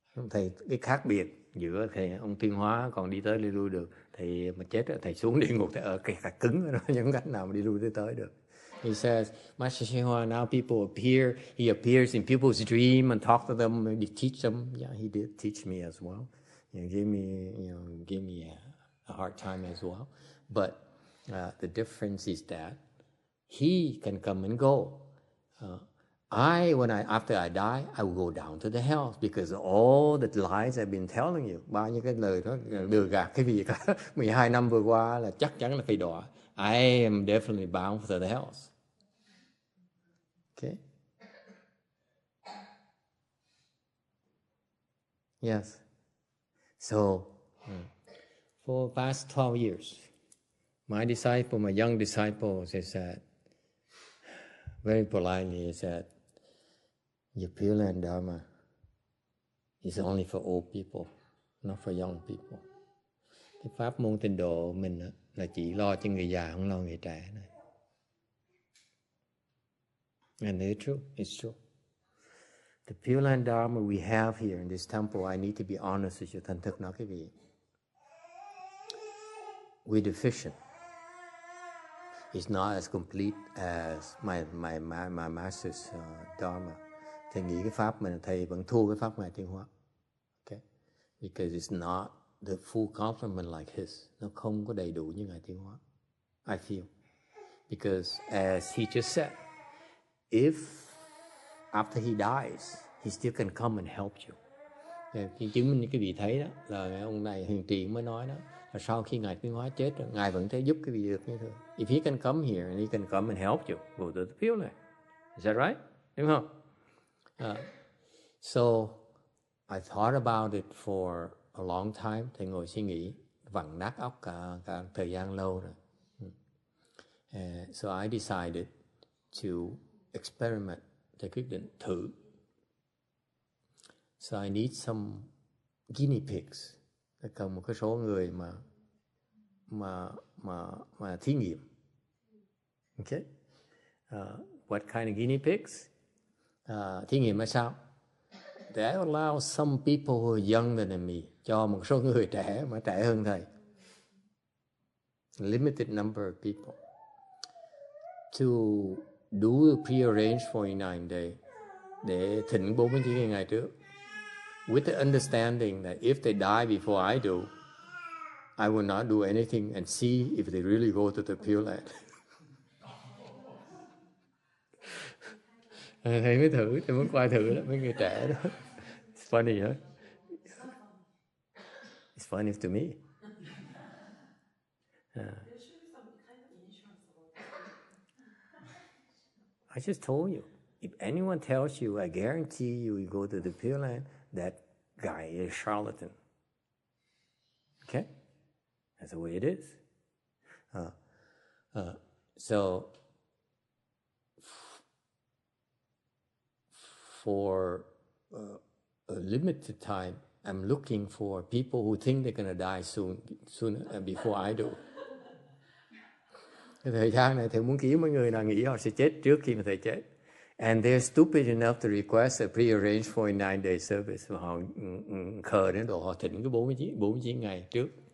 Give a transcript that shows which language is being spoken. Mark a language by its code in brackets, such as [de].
[vi] Thầy, cái khác biệt giữa thầy ông Tuyên Hóa còn đi tới đi lui được, thầy mà chết thầy xuống địa ngục, thầy ở cái thật cứng đó, những cách nào mà đi lui tới được. [en] He says, Master Shihua, now people appear, he appears in people's dream and talk to them, maybe teach them. Yeah, he did teach me as well. Give me a hard time as well. But the difference is that he can come and go. After I die, I will go down to the hell because all the lies I've been telling you, [vi] bao nhiêu cái lời đó lừa gạt cái việc 12 năm vừa qua là chắc chắn là phải đọa. [en] I am definitely bound for the hells. Okay. Yes. So, for past 12 years, my young disciples, they said, very politely, he said, your Pure Land Dharma is only for old people, not for young people. [vi] Cái pháp môn tịnh độ mình là chỉ lo cho người già, không lo người trẻ này. [en] And it's true, it's true. The Pure Land Dharma we have here in this temple, I need to be honest with you, [vi] thành thực nói cái vị. [en] We're deficient. It's not as complete as my master's Dharma. [vi] Thầy nghĩ cái pháp mình, thầy vẫn thua cái pháp Ngài Tuyên Hóa. [en] Okay? Because it's not the full complement like his. [vi] Nó không có đầy đủ như Ngài Tuyên Hóa. [en] I feel. Because as he just said, if after he dies, he still can come and help you. [vi] Khi chứng minh cái vị thấy đó, là ông này Hiền Triện mới nói đó, là sau khi Ngài Tuyên Hóa chết rồi, Ngài vẫn thể giúp cái vị được như thường. [en] If he can come here and he can come and help you, go to the Pure Land. Is that right? [vi] Đúng không? [en] So I thought about it for a long time. [vi] Thầy ngồi suy nghĩ, vặn nát óc cả thời gian lâu rồi. [en] So I decided to experiment. [vi] Thầy quyết định thử. [en] So I need some guinea pigs. [vi] Thầy cần một cái số người mà thí nghiệm. [en] Okay? What kind of guinea pigs? [vi] Thí nghiệm là sao? [en] They allow some people who are younger than me, cho một số người trẻ mà trẻ hơn thầy. Limited number of people. To do a pre-arranged 49 day, [vi] để thỉnh 49 ngày trước. [en] With the understanding that if they die before I do, I will not do anything and see if they really go to the Pure Land. [vi] Thầy mới thử, thầy muốn qua thử đó, mấy người trẻ đó. [en] It's funny, huh? It's funny to me. I just told you, if anyone tells you, I guarantee you go to the Pure Land, that guy is a charlatan. Okay? That's the way it is. So, for a limited time, I'm looking for people who think they're going to die soon before I do. [vi] Cái thời gian này thầy muốn kiếm mấy người nào nghĩ họ sẽ chết trước khi mà thầy chết. [en] And they're stupid enough to request a pre-arranged 49-day service. [vi] Và họ khờ đến độ họ thỉnh cái 49 ngày trước.